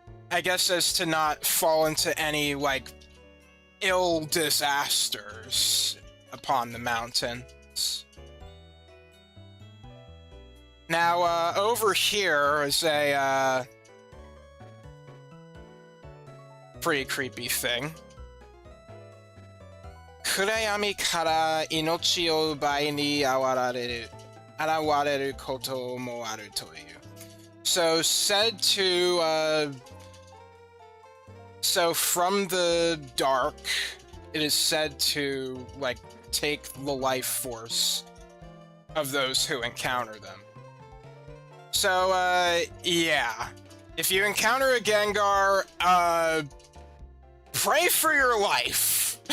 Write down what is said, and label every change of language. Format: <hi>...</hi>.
<en>I guess as to not fall into any, like, ill disasters upon the mountains. Now, over here is a, pretty creepy thing.</en> <ja>暗闇から命を奪いに現れることもあるという。</ja> <en>So said to, so from the dark, it is said to, like, take the life force of those who encounter them. So, yeah. If you encounter a Gengar, pray for your life.</en>